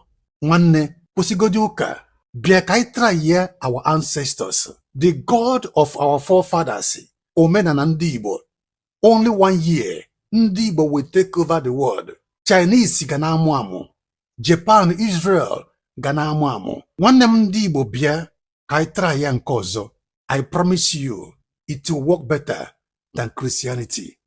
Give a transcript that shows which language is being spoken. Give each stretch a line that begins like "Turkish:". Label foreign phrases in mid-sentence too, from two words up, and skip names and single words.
Igbo: Nwanne, kwụsịgodi ụka, bịa ka anyị try ya
English: our ancestors, the God of our forefathers,
Igbo: omenala ndị Igbo.
English: Only 1 year,
Igbo: ndị Igbo
English: will take over the world.
Igbo: Chinese ga na-amụ amụ, Japan, Israel ga na-amụ amụ. Nwanne m ndị Igbo bịa ka anyị try ya nke ọzọ.
English: I promise you, it will work better than Christianity.